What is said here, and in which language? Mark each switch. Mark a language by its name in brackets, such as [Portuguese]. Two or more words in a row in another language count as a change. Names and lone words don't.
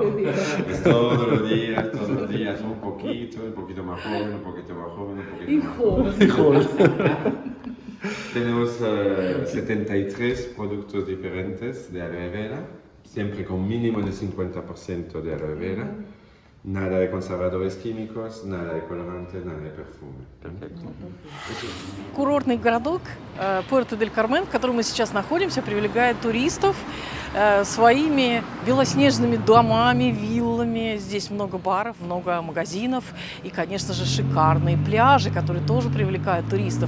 [Spanish] Es todos los días, un poquito más joven, un poquito más joven, un poquito más joven. Tenemos 73 productos diferentes de aloe vera, siempre con mínimo de 50% de aloe vera. Nada de conservadores químicos, nada de colorantes, nada de perfume. Perfecto. [Russian] Курортный городок Пуэрто-дель-Кармен, в котором мы сейчас находимся, привлекает туристов своими белоснежными домами, виллами. Здесь много баров, много магазинов и, конечно же, шикарные пляжи, которые тоже привлекают туристов.